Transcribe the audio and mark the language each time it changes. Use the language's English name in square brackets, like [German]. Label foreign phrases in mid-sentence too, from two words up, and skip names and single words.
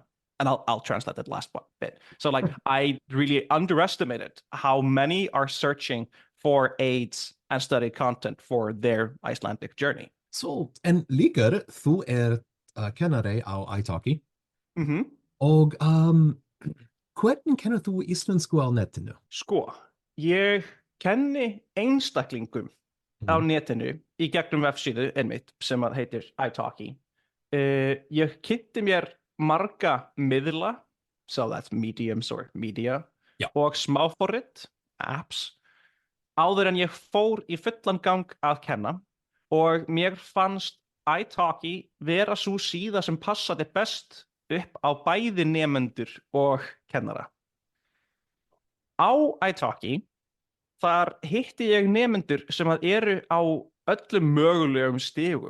[English] And I'll translate that last bit. So I really underestimated how many are searching for aids and study content for their Icelandic journey. So, [Icelandic] en líka þú kennari á italki. Og hvernig kennir þú íslensku á netinu? Sko, ég kenni einstaklingum á netinu í gegnum vefsíðu einmitt sem heitir italki. Ég kynnti mér marga miðla, [English] so that's mediums or media, [Icelandic] og smáforrit, apps, áður en ég fór í fullan gang að kenna og mér fannst italki vera sú síða sem passaði best upp á bæði nemendur og kennara. Á italki þar hitti ég nemendur sem eru á öllum mögulegum stigum.